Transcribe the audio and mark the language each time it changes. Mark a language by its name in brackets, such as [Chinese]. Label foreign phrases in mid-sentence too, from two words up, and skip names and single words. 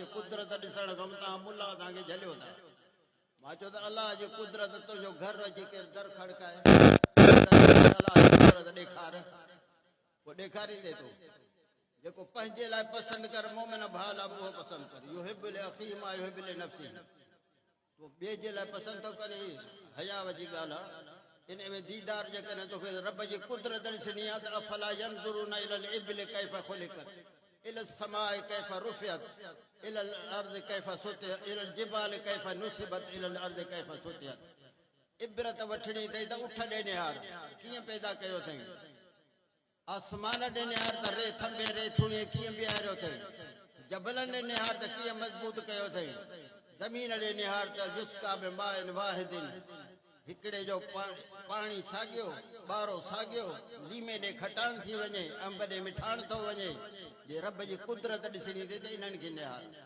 [Sindhi] कुदरत ॾिसण खां तव्हां मुला तव्हांखे झलियो था मां चयो त अलाह जी कुदरत तुंहिंजो घर अची केरु दर खड़काए अलाह जी कुदरत ॾेखार पोइ ॾेखारींदे थो जेको पंहिंजे लाइ पसंदि कर मोमिन भाउ लाइ उहो पसंदि कर इहो हिबिले अखी मां इहो हिबिले नफ़्सी तो ॿिए जे लाइ पसंदि थो करे हयाव जी ॻाल्हि आहे इन में दीदार जेकॾहिं तोखे रब जी कुदरत ॾिसणी आहे त [Arabic] أفلا ينظرون إلى الإبل كيف خلقت إلى السماء كيف رفعت إلى الأرض كيف سطحت إلى الجبال كيف نصبت إلى الأرض كيف سطحت [Sindhi] इलल जिबाल कैफ़ नुसिबत इलल अर्ज़ कैफ़ सुतियत इबरत वठणी अथई त उठ ॾे निहार कीअं पैदा कयो अथई आसमान ॾे निहार त रे थंबे रेथुणीअ कीअं बीहारियो अथई जबलनि ॾे निहार त कीअं मज़बूत कयो अथई ज़मीन ॾे निहार त [Arabic] يسقى بماء واحد [Sindhi] हिकिड़े जो पाणी साॻियो ॿारो साॻियो लीमे ॾे खटाण थी वञे अंब ॾे मिठाण थो वञे जे रब जी कुदरत ॾिसणी अथई त इन्हनि खे निहार